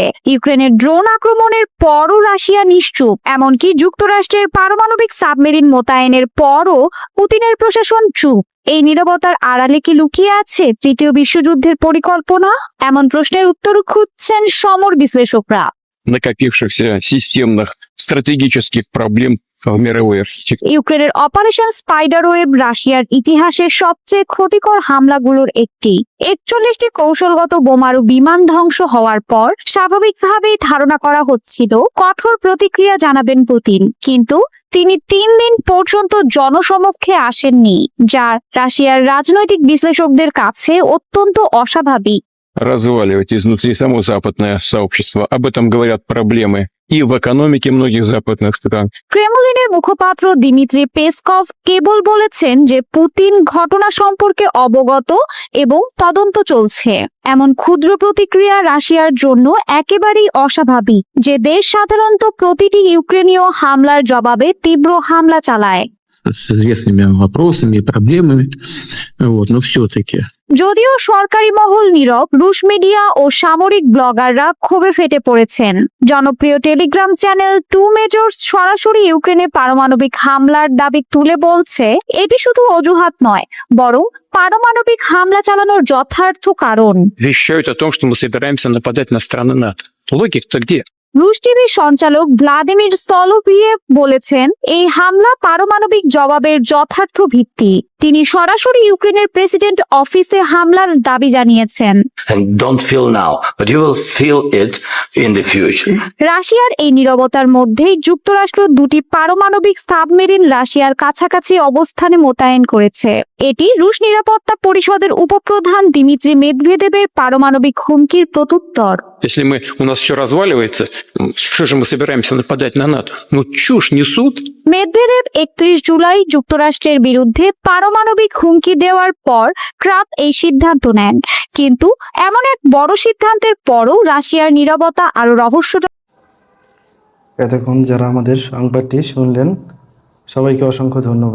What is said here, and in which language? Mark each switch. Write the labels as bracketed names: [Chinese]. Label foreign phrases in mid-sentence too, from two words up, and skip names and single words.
[Bangla] ইউক্রেনের ড্রোন আক্রমণের পরও রাশিয়া নিশ্চুপ, এমনকি যুক্তরাষ্ট্রের পারমাণবিক সাবমেরিন মোতায়েনের পরও পুতিনের প্রশাসন চুপ। এই নীরবতার আড়ালে কি লুকিয়ে আছে তৃতীয় বিশ্বযুদ্ধের পরিকল্পনা? এমন প্রশ্নের উত্তর খুঁজছেন সমর বিশ্লেষকরা। [Russian] накопившихся системных стратегических проблем в мировой архитектуре. [Bangla] ইউক্রেনের অপারেশন স্পাইডারওয়েব রাশিয়ার ইতিহাসের সবচেয়ে ক্ষতিকর হামলাগুলোর একটি। 41টি কৌশলগত বোমারু বিমান ধ্বংস হওয়ার পর স্বাভাবিকভাবেই ধারণা করা হচ্ছিল কঠোর প্রতিক্রিয়া জানাবেন পুতিন, কিন্তু তিনি 3 দিন পর্যন্ত জনসমক্ষে আসেননি, যা রাশিয়ার রাজনৈতিক বিশ্লেষকদের কাছে অত্যন্ত অস্বাভাবিক। [Russian] Разваливать изнутри само западное сообщество. Об этом говорят проблемы и в экономике многих западных стран. [Bangla] ক্রেমলিনের মুখপাত্র দিমিত্রি পেসকভ কেবল বলেছেন যে পুতিন ঘটনা সম্পর্কে অবগত এবং তদন্ত চলছে। এমন ক্ষুদ্র প্রতিক্রিয়া রাশিয়ার জন্য একেবারেই অস্বাভাবিক, যে দেশ সাধারণত প্রতিটি ইউক্রেনীয় হামলার জবাবে তীব্র হামলা চালায়। [Russian] с известными вопросами и проблемами, но все-таки. [Bangla] যদিও সরকারি মহল নীরব, রুশ মিডিয়া ও সামরিক ব্লগাররা ক্ষোভে ফেটে পড়েছেন। জনপ্রিয় টেলিগ্রাম চ্যানেল 2 মেজর্স সরাসরি ইউক্রেনে পারমাণবিক হামলার দাবি তুলে বলছে, এটি শুধু অজুহাত নয়, বরং পারমাণবিক হামলা চালানোর যথার্থ কারণ। [Russian] Вещают о том, что мы собираемся нападать на страны НАТО. Логика-то где? [Bangla] রুশ টিভির সঞ্চালক ভ্লাদিমির সলোভিয়েভ বলেছেন, এই হামলা পারমাণবিক জবাবের যথার্থ ভিত্তি। তিনি সরাসরি ইউক্রেনের প্রেসিডেন্ট অফিসে হামলার দাবি জানিয়েছেন। [English] And don't feel now, but you will feel it in the future. [Bangla] রাশিয়ার এই নীরবতার মধ্যেই যুক্তরাষ্ট্র 2টি পারমাণবিক সাবমেরিন রাশিয়ার কাছাকাছি অবস্থানে মোতায়েন করেছে। এটি রুশ নিরাপত্তা পরিষদের উপপ্রধান দিমিত্রি মেদভেদেবের পারমাণবিক হুমকির প্রত্যুত্তর। [Russian] Если у нас все разваливается, что же мы собираемся нападать на НАТО? Ну, чушь несут. [Bangla] মেদভেদেব 31 জুলাই যুক্তরাষ্ট্রের বিরুদ্ধে পারমাণবিক হুমকি দেওয়ার পর ট্রাম্প এই সিদ্ধান্ত নেন, কিন্তু এমন এক বড় সিদ্ধান্তের পরও রাশিয়ার নীরবতা আরো রহস্যজনক। এতক্ষণ যারা আমাদের সংবাদটি শুনলেন, সবাইকে অসংখ্য ধন্যবাদ।